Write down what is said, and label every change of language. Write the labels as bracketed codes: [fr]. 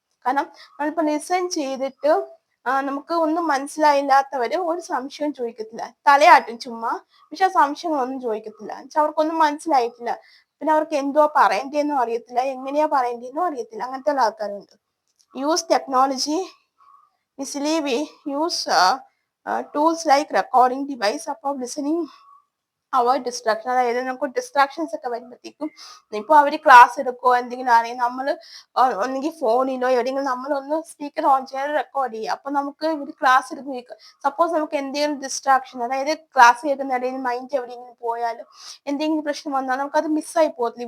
[ml] കാരണം നമ്മളിപ്പോ ലിസൺ ചെയ്തിട്ട് നമുക്ക് ഒന്നും മനസ്സിലായില്ലാത്തവര് ഒരു സംശയം ചോദിക്കത്തില്ല, തലയാട്ടും ചുമ്മാ, പക്ഷെ ആ സംശയങ്ങളൊന്നും ചോദിക്കത്തില്ല. എന്നുവെച്ചാൽ അവർക്കൊന്നും മനസ്സിലായിട്ടില്ല. പിന്നെ അവർക്ക് എന്തുവാ പറയേണ്ടതെന്നും അറിയത്തില്ല, എങ്ങനെയാ പറയേണ്ടതെന്നും അറിയത്തില്ല. അങ്ങനത്തെ ഉള്ള ആൾക്കാരുണ്ട്. [en] Use technology easily. We use tools like recording device for listening, avoid distraction. [ml] അതായത് നമുക്ക് ഡിസ്ട്രാക്ഷൻസ് ഒക്കെ വരുമ്പോഴത്തേക്കും, ഇപ്പൊ അവര് ക്ലാസ് എടുക്കോ എന്തെങ്കിലും ആണെങ്കിൽ നമ്മൾ ഒന്നെങ്കിൽ ഫോണിലോ എവിടെയെങ്കിലും നമ്മളൊന്ന് സ്പീക്കർ ഓൺ ചെയ്യാൻ റെക്കോർഡ് ചെയ്യുക. അപ്പൊ നമുക്ക് ഇവര് ക്ലാസ് എടുക്കുക. സപ്പോസ് നമുക്ക് എന്തെങ്കിലും ഡിസ്ട്രാക്ഷൻ, അതായത് ക്ലാസ് കേൾക്കുന്ന ഇടയിൽ മൈൻഡ് എവിടെയെങ്കിലും പോയാലും എന്തെങ്കിലും പ്രശ്നം വന്നാൽ നമുക്ക് അത് മിസ്സായി പോകത്തില്ല.